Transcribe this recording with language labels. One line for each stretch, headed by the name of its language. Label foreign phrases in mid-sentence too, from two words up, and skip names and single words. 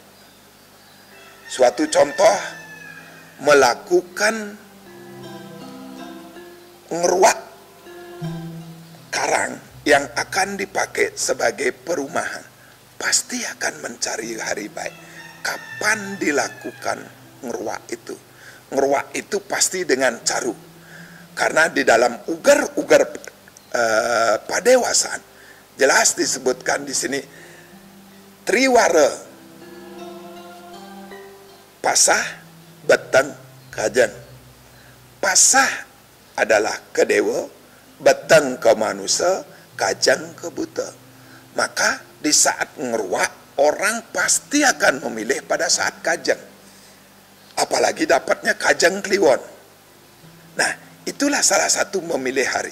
Indonesian: Suatu contoh, melakukan ngeruak karang yang akan dipakai sebagai perumahan, pasti akan mencari hari baik. Kapan dilakukan ngeruak itu? Ngeruak itu pasti dengan caru. Karena di dalam ugar-ugar padewasan jelas disebutkan di sini triwara, pasah, beteng, kajeng. Pasah adalah ke dewa, beteng ke manusia, kajang ke buta. Maka di saat ngeruak, orang pasti akan memilih pada saat kajang. Apalagi dapatnya kajang kliwon. Nah, itulah salah satu memilih hari.